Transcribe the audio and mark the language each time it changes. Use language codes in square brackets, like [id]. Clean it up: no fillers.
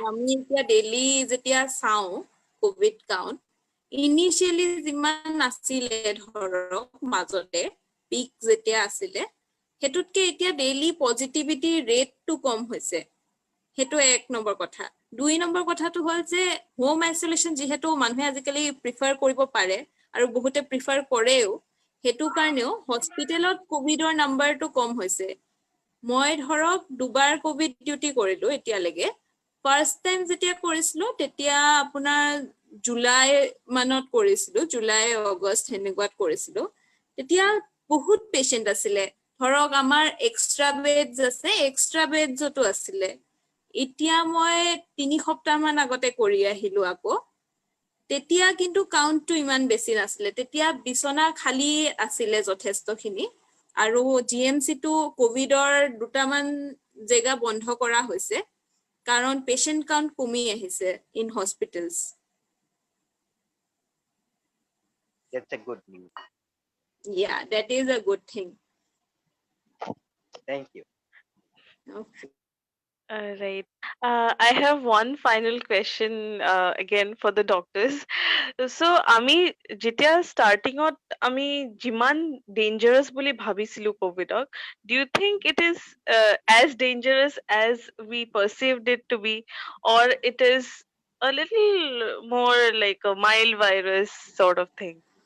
[as] আমি এতিয়া ডেইলি যেতিয়া চাওঁ কোভিড কাউন্ট, ইনিচিয়েলি যিমান আছিলে ধৰক মাজতে পিক যেতিয়া আছিলে, সেইটোতকে এতিয়া ডেইলি পজিটিভিটি ৰেটটো কম হৈছে। সেইটো 1 নম্বৰ কথা। 2 নম্বৰ কথাটো হ'ল যে হোম আইচোলেশ্যন যিহেতু মানুহে আজিকালি প্ৰিফাৰ কৰিব পাৰে, আৰু বহুতে প্ৰিফাৰ কৰেও, সেইটো কাৰণেও হস্পিটেলত কোভিডৰ নাম্বাৰটো কম হৈছে। মই ধৰক 2 বাৰ কোভিড ডিউটি কৰিলো এতিয়ালৈকে। ফাৰ্ষ্ট টাইম যেতিয়া কৰিছিলো তেতিয়া আপোনাৰ জুলাই মানত কৰিছিলো, জুলাই আগষ্ট সেনেকুৱাত কৰিছিলো। তেতিয়া বহুত পেশেন্ট আছিলে, ধৰক আমাৰ এক্সট্ৰা বেডছ আছে, এক্সট্ৰা বেডছতো আছিলে। এতিয়া মই 3 সপ্তাহ মান আগতে কৰি আহিলো আকৌ। তেতিয়া কিন্তু কাউন্টটো ইমান বেছি নাছিলে, তেতিয়া বিছনা খালী আছিলে যথেষ্টখিনি। আৰু GMCটো কোভিডৰ 2টামান জেগা বন্ধ কৰা হৈছে, কাৰণ পেশেন্ট কাউন্ট কমি আহিছে in hospitals. [en] That's a good news. Yeah, that is a good thing. Thank you. Okay. Right. I have one final question again for the doctors. So, [as] আমি যেতিয়া starting-ত আমি যিমান dangerous বুলি ভাবিছিলো COVID-ক, [en] do you think it is as dangerous as we perceived it to be, or it is a little more like a mild virus sort of thing?